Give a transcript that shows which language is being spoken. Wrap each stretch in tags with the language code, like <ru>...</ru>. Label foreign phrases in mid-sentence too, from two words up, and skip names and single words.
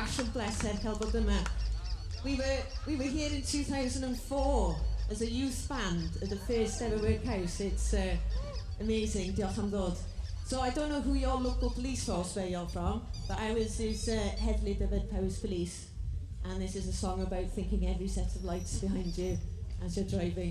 <cy>blessed cael bod yma.</cy> <en>We were here in 2004 as a youth band at the first ever Workhouse. It's amazing,</en> <cy>diolch am ddod.</cy> <en>So I don't know who your local police force where you're from, but ours is Heddlu, Dyfed, Powys Police. And this is a song about thinking every set of lights behind you as you're driving.</en>